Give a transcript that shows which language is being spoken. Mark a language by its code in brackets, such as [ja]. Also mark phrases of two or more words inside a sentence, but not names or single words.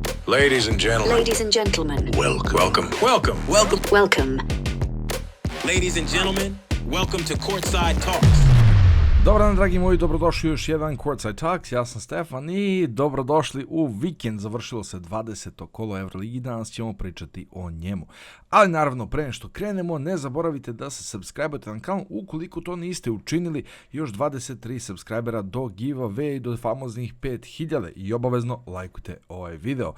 [en] Ladies and gentlemen. Ladies and gentlemen. Welcome. Ladies and gentlemen, welcome to Courtside Talks. [sr] Dobar dan, dragi moji, dobrodošli u još jedan Courtside Talks, ja sam Stefan i dobrodošli u vikend. Završilo se 20. kolo Euroligi, danas ćemo pričati o njemu. Ali naravno, pre nego što krenemo, ne zaboravite da se subscribe-ate na kanal, ukoliko to niste učinili, još 23 subscribera do giveaway, do famoznih 5000 i obavezno lajkujte ovaj video.